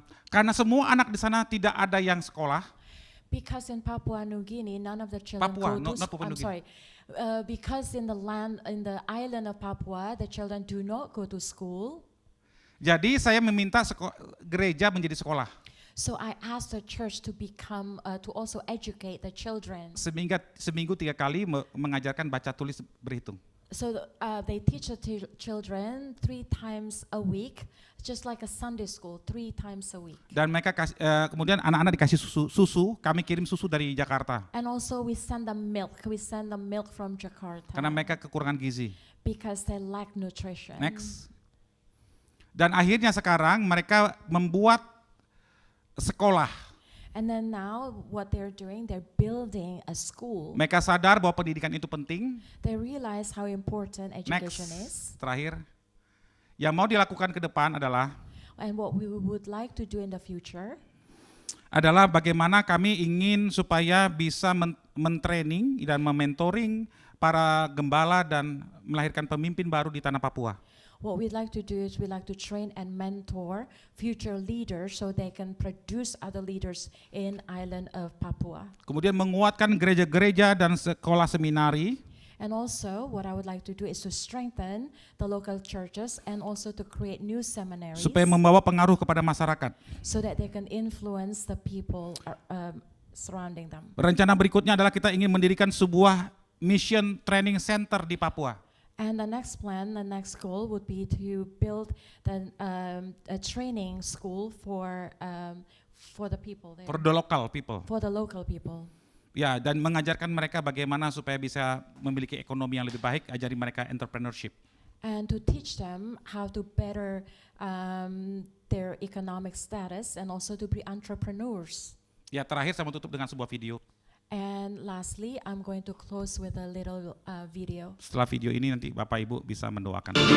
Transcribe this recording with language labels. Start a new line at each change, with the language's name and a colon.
Indonesian: Karena semua anak di sana tidak ada yang sekolah.
English: Because in Papua New Guinea, none of the children Papua, go to not Papua New Guinea. Because in the island of Papua, the children do not go to school.
Indonesian: Jadi saya meminta gereja menjadi sekolah.
English: So I asked the church to become to also educate the children.
Indonesian: Seminggu 3 kali mengajarkan baca tulis berhitung.
English: So they teach the children 3 times a week, just like a Sunday school, 3 times a week.
Indonesian: Dan mereka kemudian anak-anak dikasih susu, kami kirim susu dari Jakarta.
English: And also we send them milk. We send them milk from Jakarta.
Indonesian: Karena mereka kekurangan gizi.
English: Because they lack nutrition. Next.
Indonesian: Dan akhirnya sekarang mereka membuat sekolah.
English: And then now what they're doing, they're building a school.
Indonesian: Mereka sadar bahwa pendidikan itu penting.
English: They realize how important education Next, is.
Indonesian: terakhir. Yang mau dilakukan ke depan adalah
English: And what we would like to do in the future
Indonesian: adalah bagaimana kami ingin supaya bisa mentraining dan mementoring para gembala dan melahirkan pemimpin baru di tanah Papua.
English: What we'd like to do is we'd like to train and mentor future leaders so they can produce other leaders in island of Papua.
Indonesian: Kemudian menguatkan gereja-gereja dan sekolah seminari.
English: And also what I would like to do is to strengthen the local churches and also to create new seminaries
Indonesian: Supaya membawa pengaruh kepada masyarakat.
English: so that they can influence the people surrounding them.
Indonesian: Rencana berikutnya adalah kita ingin mendirikan sebuah
English: mission training center
Indonesian: di Papua.
English: And the next plan, the next goal would be to build a training school for the people there. For the local people. For the local people.
Indonesian: Ya, dan mengajarkan mereka bagaimana supaya bisa memiliki ekonomi yang lebih baik, ajari mereka entrepreneurship.
English: And to teach them how to better their economic status and also to be entrepreneurs.
Indonesian: Ya, terakhir saya mau tutup dengan sebuah video.
English: And lastly, I'm going to close with a little video.
Indonesian: Setelah video ini nanti Bapak Ibu bisa mendoakan.